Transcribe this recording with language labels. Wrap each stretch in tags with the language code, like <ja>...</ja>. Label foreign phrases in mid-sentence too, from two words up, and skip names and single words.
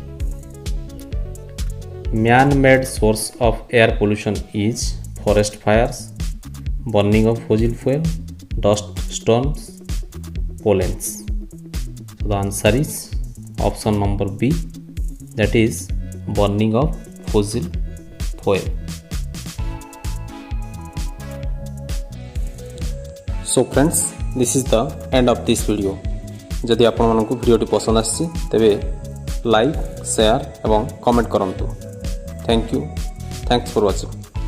<en>Man-made source of air pollution is forest fires, burning of fossil fuel, dust storms, pollens. So the answer is option number B, that is burning of fossil fuel. So friends, this is the end of this video.</en> <or>ଯଦି ଆପଣ ମାନଙ୍କୁ ଭିଡିଓଟି ପସନ୍ଦ ଆସିଛି ତେବେ ଲାଇକ ସେୟାର ଏବଂ କମେଣ୍ଟ କରନ୍ତୁ।</or> <en>Thank you, thanks for watching.</en>